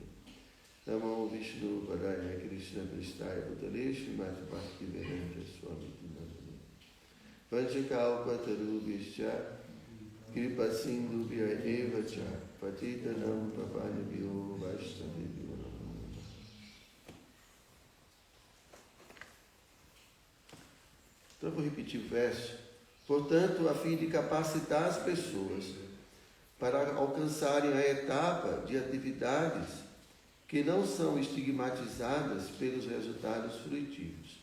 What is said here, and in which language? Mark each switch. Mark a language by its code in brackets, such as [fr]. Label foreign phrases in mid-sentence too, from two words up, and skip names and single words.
[sa] नमो विष्णुपादाय कृष्णप्रेष्ठाय भूतले श्रीमते भक्तिवेदान्त स्वामिन् इति नामिने. वाञ्छाकल्पतरुभ्यश्च कृपासिन्धुभ्य एव च पतितानां पावनेभ्यो वैष्णवेभ्यो. [pt] Então eu vou repetir o verso. Portanto, a fim de capacitar as pessoas para alcançarem a etapa de atividades que não são estigmatizadas pelos resultados fruitivos.